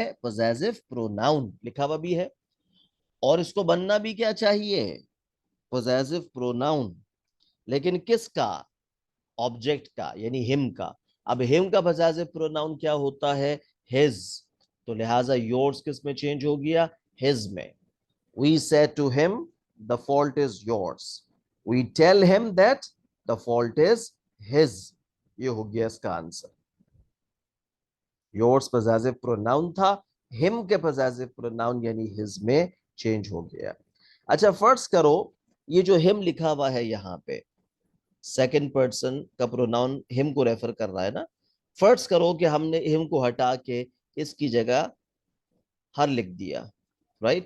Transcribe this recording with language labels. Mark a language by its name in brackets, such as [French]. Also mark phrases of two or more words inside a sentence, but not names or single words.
[English] possessive pronoun, [Hindi] लिखा हुआ भी है। और इसको बनना भी क्या चाहिए? [English] possessive pronoun, [Hindi] लेकिन किसका? ऑब्जेक्ट का, यानी हिम का। अब हिम का [English] possessive pronoun [Hindi] क्या होता है? हिज। तो लिहाजा योर्स किस में चेंज हो गया, हिज में। [English] We say to him, the fault is yours. We tell him that the fault is his. [Hindi] ये हो गया इसका आंसर। yours [English] possessive pronoun [Hindi] था, him के [English] possessive pronoun [Hindi] यानी his में चेंज हो गया। अच्छा फर्ज करो ये जो him लिखा हुआ है यहाँ पे [English] second person [Hindi] का प्रोनाउन हिम को रेफर कर रहा है ना। फर्ज करो कि हमने हिम को हटा के इसकी जगह हर लिख दिया, राइट।